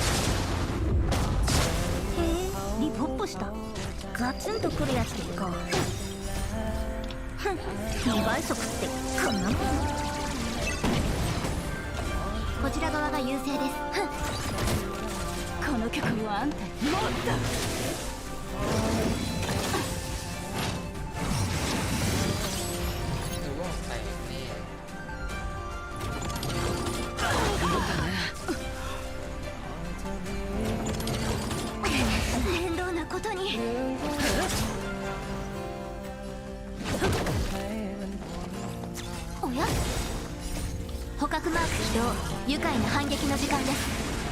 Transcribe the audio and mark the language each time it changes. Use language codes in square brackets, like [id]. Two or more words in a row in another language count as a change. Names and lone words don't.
[ja] リポップしたガツンとくるやつでいこう2倍速ってこんなもんこちら側が優勢ですこの曲はあんたにもっと [th] หรือว่าแตกแน่ [ja] 面倒なことにおや捕獲マーク起動愉快な反撃の時間です